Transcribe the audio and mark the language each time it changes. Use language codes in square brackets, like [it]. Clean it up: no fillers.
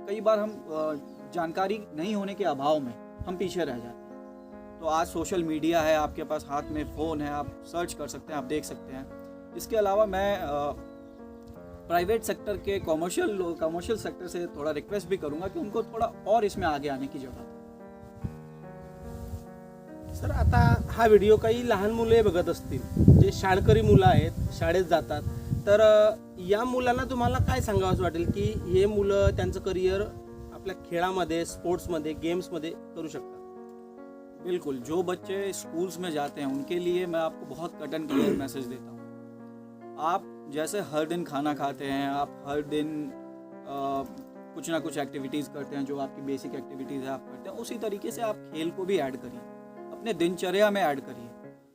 [hi] कई बार हम जानकारी नहीं होने के अभाव में हम पीछे रह जाते हैं। तो आज सोशल मीडिया है, आपके पास हाथ में फ़ोन है, आप सर्च कर सकते हैं, आप देख सकते हैं। इसके अलावा मैं प्राइवेट सेक्टर के कमर्शियल सेक्टर से थोड़ा रिक्वेस्ट भी करूंगा कि उनको थोड़ा और इसमें आगे आने की जरूरत है। [mr] सर, आता हा व्हिडिओ काही लहान मुले बघत असतील, जे शाळकरी मुलं आहेत, शाळेत जातात, तर या मुलांना तुम्हाला काय सांगावंसं वाटेल की हे मुलं त्यांचं करिअर आपल्या खेळामध्ये, स्पोर्ट्समध्ये, गेम्समध्ये करू शकतात? [hi] बिल्कुल, जो बच्चे स्कूल्स में जाते हैं उनके लिए मैं आपको बहुत कट एंड क्लियर मैसेज देता हूँ। आप जैसे हर दिन खाना खाते हैं, आप हर दिन कुछ ना कुछ एक्टिविटीज़ करते हैं, जो आपकी बेसिक एक्टिविटीज़ है आप करते हैं, उसी तरीके से आप खेल को भी ऐड करिए, अपने दिनचर्या में ऐड करिए।